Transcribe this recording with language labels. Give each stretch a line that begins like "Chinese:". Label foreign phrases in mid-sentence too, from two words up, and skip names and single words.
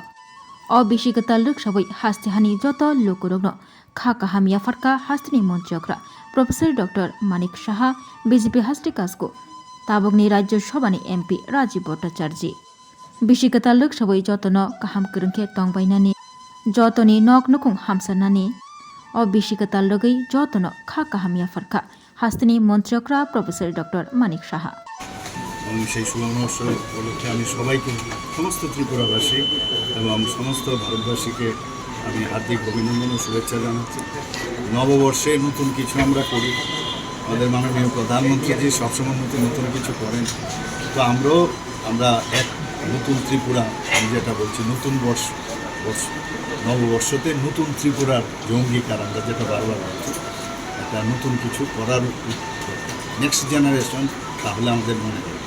Kok Borok: O bishikatal ruksawi hastihani joto lukurogno kha kaham yafarka hastini monchokra Professor Dr. Manik Shaha BJP hasti kasko tabokni Rajya Sabhani MP Rajiv Bhattacharya. Bishikatal ruksawi jotono kaham kurungke tongbainani jotoni nok nukung hamsanani o bishikatal rogai jotono kha kaham yafarka হাস্তিনী মন্ত্রকরা প্রফেসর ডক্টর মানিক সাহা।
Bangla: সেই সুবর্ণবর্ষ উপলক্ষে আমি সবাইকে সমস্ত ত্রিপুরাবাসী এবং সমস্ত ভারতবাসীকে আমি হার্দিক অভিনন্দন ও শুভেচ্ছা জানাচ্ছি। নববর্ষে নতুন কিছু আমরা করি, আমাদের মাননীয় প্রধানমন্ত্রী যে সবসময় নতুন কিছু করেন, তো আমরা এক নতুন ত্রিপুরা, আমি যেটা বলছি নতুন নববর্ষতে নতুন ত্রিপুরার যে অঙ্গীকার আমরা যেটা বারবার বলছি, একটা নতুন কিছু করার
English: next generation,
Bangla: তাহলে আমাদের মনে রাখবে।